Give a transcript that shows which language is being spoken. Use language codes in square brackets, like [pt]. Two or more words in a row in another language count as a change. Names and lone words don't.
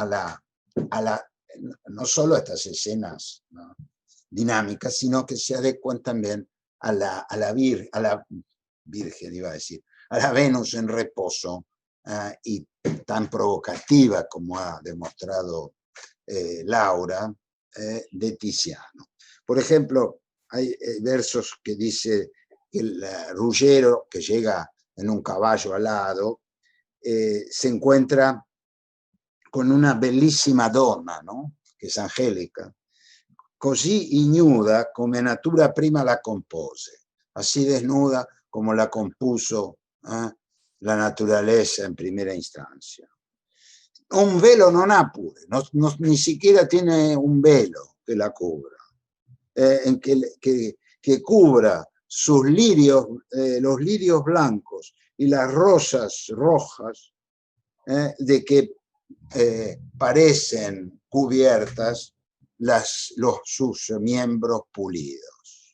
[es] no solo a estas escenas, ¿no?, dinámicas, sino que se adecuan también a la Virgen, iba a decir, a la Venus en reposo, y tan provocativa como ha demostrado Laura, de Tiziano. Por ejemplo, hay versos que dice que el Ruggiero, que llega en un caballo alado, se encuentra con una [it] bellissima donna, [es] no? [it] Che è Angelica, così ignuda come natura prima la compose, [es] así desnuda como la compuso la naturaleza en primera instancia. [it] Un velo non ha pure, [es] ni siquiera tiene un velo que la cubra, que cubra sus lirios, los lirios blancos y las rosas rojas, de que parecen cubiertas sus miembros pulidos.